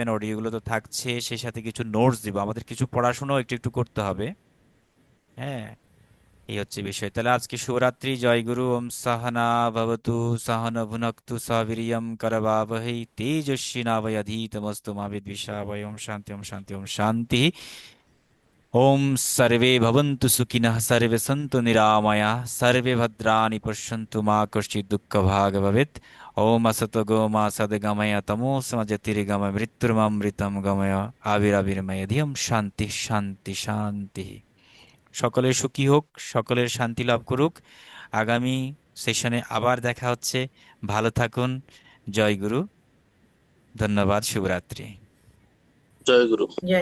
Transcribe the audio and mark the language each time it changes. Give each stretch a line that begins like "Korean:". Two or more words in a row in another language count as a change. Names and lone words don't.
Bangla: অডিওগুলো তো থাকছে, সেই সাথে কিছু নোটস দিব, আমাদের কিছু পড়াশোনাও একটু একটু করতে হবে। হ্যাঁ, এই হচ্ছে বিষয়। তাহলে আজকে শুভরাত্রি, জয় গুরু।
Sanskrit: ওম সহনা ভবতু, সহন ভুনক্তু, সবীর্যম করবাবহৈ, তেজস্বী নাবয়ধীতমস্তু মা বিদ্বিষাবয়। ওম শান্তি, ওম শান্তি, ওম শান্তি। ওম सर्वे भवन्तु सुखिनः, सर्वे सन्तु निरामयाः, सर्वे भद्राणि पश्यन्तु, मा कश्चित् दुःखभाग् भवेत्। ओम असतो मा सद्गमय, तमोऽस्म ज्योतिर्गमय, मृत्युर्मृतं गमय, আবিরাবির্ময় ধিয়ম। শান্তি শান্তি শান্তি।
Bangla: সকলের সুখী হোক, সকলের শান্তি লাভ করুক। আগামী সেশনে আবার দেখা হচ্ছে। ভালো থাকুন। জয় গুরু। ধন্যবাদ। শুভরাত্রি। জয় গুরু। জয় গুরু।